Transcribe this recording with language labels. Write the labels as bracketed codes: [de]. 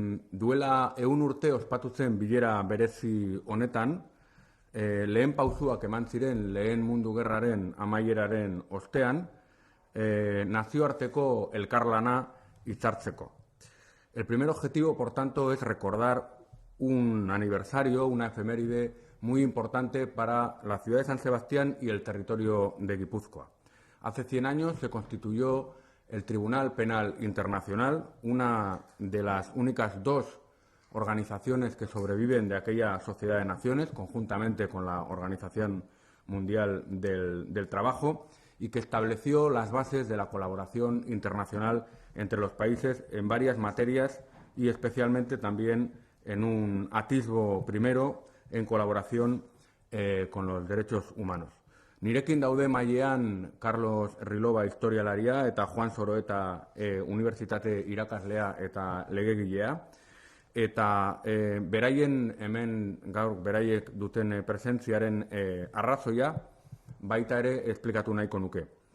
[eu] Duela 100 urte ospatu zen bilera berezi honetan, lehen pausuak eman ziren lehen mundu gerraren amaieraren ostean, nazioarteko elkarlana hitzartzeko. [es] El primer objetivo, por tanto, es recordar un aniversario, una efeméride muy importante para la ciudad de San Sebastián y el territorio de Guipúzcoa. Hace 100 años se constituyó el Tribunal Penal Internacional, una de las únicas dos organizaciones que sobreviven de aquella sociedad de naciones, conjuntamente con la Organización Mundial del Trabajo, y que estableció las bases de la colaboración internacional entre los países en varias materias y especialmente también en un atisbo primero en colaboración con los derechos humanos. [eu] Nirekin daude mailean Carlos Rilova historialaria eta Juan Soroeta unibertsitate irakaslea eta legegilea. Eta beraien hemen gaur beraiek duten presentziaren arrazoia baita ere esplikatu nahiko nuke.